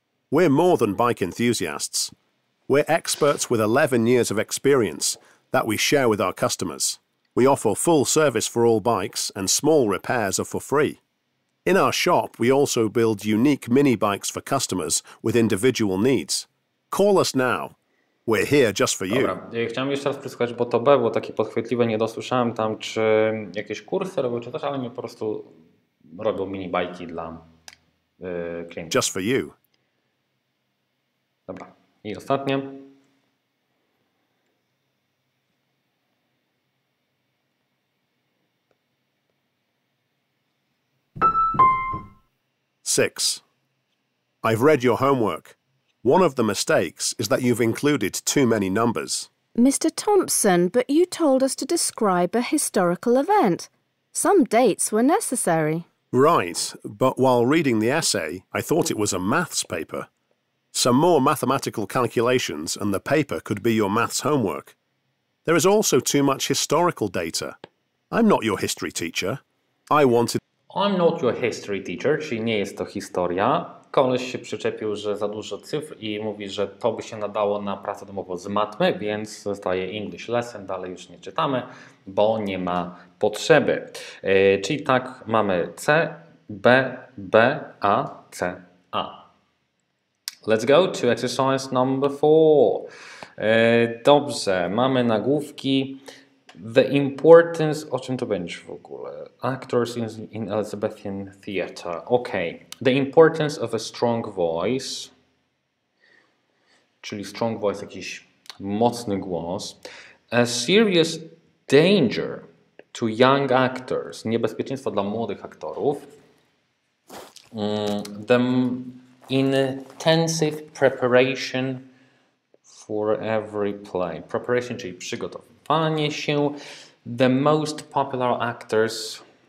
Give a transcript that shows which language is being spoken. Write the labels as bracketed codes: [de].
[en] We're more than bike enthusiasts. We're experts with 11 years of experience that we share with our customers. We offer full service for all bikes, and small repairs are for free. In our shop, we also build unique mini bikes for customers with individual needs. Call us now. We're here just for you. [pl] Dobra, chciałem jeszcze raz przesłuchać, bo to B było takie podchwytliwe, nie dosłyszałem tam, czy jakieś kursy robią, czy też, ale mi po prostu robią mini bajki dla klientów. [en] Just for you. [pl] Dobra, i ostatnie. [en] Six. I've read your homework. One of the mistakes is that you've included too many numbers. Mr. Thompson, but you told us to describe a historical event. Some dates were necessary. Right, but while reading the essay, I thought it was a maths paper. Some more mathematical calculations and the paper could be your maths homework. There is also too much historical data. I'm not your history teacher. I'm not your history teacher, [pl] czyli nie jest to historia. Koleś się przyczepił, że za dużo cyfr i mówi, że to by się nadało na pracę domową z matmy, więc zostaje English lesson, dalej już nie czytamy, bo nie ma potrzeby. Czyli tak, mamy C, B, B, A, C, A. [en] Let's go to exercise number 4. [pl] Dobrze, mamy nagłówki. [en] The importance, [pl] o czym to będzie w ogóle? [en] Actors in Elizabethan theatre. Okay. The importance of a strong voice, [pl] czyli [en] strong voice, [pl] jakiś mocny głos. [en] A serious danger to young actors, [pl] niebezpieczeństwo dla młodych aktorów. [en] The intensive preparation for every play. Preparation, czyli przygotowanie się. The most popular actors.